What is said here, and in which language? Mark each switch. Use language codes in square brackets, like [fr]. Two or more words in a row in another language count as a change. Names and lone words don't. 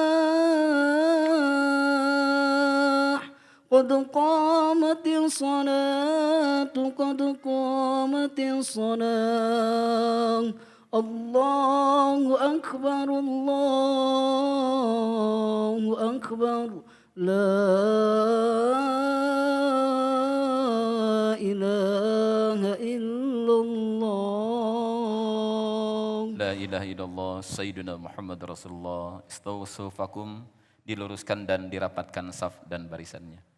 [ar] قد قامت الصلاة قد قامت الصلاة الله أكبر الله أكبر لا إله إلا الله. لا إله إلا الله سيدنا محمد رسول الله. استووا صفوفكم, [id] diluruskan dan dirapatkan saf dan barisannya.